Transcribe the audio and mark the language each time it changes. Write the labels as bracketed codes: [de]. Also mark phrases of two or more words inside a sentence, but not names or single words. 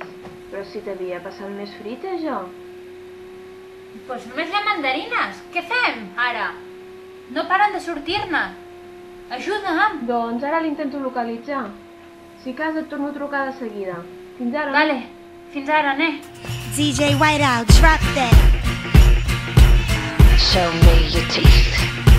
[ca] Però si t'havia passat més fruita, jo. Doncs només hi ha mandarines. Què fem, ara? No paren de sortir-ne. Ajuda'm. Doncs ara l'intento localitzar. Si cas et torno a trucar de seguida. Fins ara. Vale, fins ara, ne? [en] DJ Whiteout, drop that. Show me your teeth.